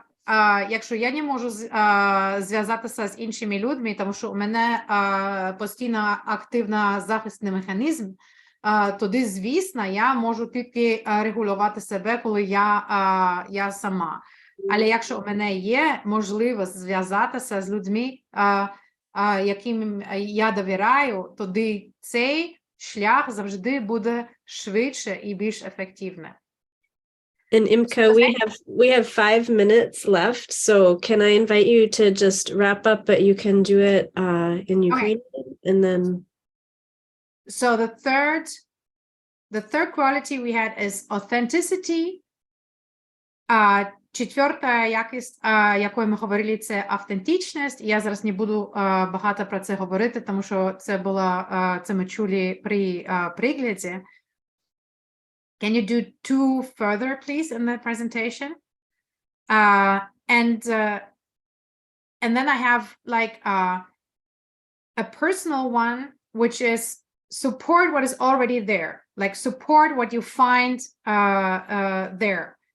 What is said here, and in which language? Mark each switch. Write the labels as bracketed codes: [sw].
[uk] От якщо я не можу зв'язатися з іншими людьми, тому що у мене постійно активно захисний механізм, тоді, звісно, я можу тільки регулювати себе, коли я сама. Але якщо у мене є можливість зв'язатися з людьми, яким я довіряю, тоді цей шлях завжди буде швидше і більш ефективне. [en] And Imke, we have 5 minutes left, so can I invite you to just wrap up, but you can do it in Ukrainian, and then. So the third quality we had is authenticity. [uk] Четверта якість, якою ми говорили, це автентичність. Я зараз не буду багато про це говорити, тому що це ми чули при прикладі. [en] Can you do 2 further, please, in the presentation? And then I have like a personal one, which is support what is already there, like support what you find there.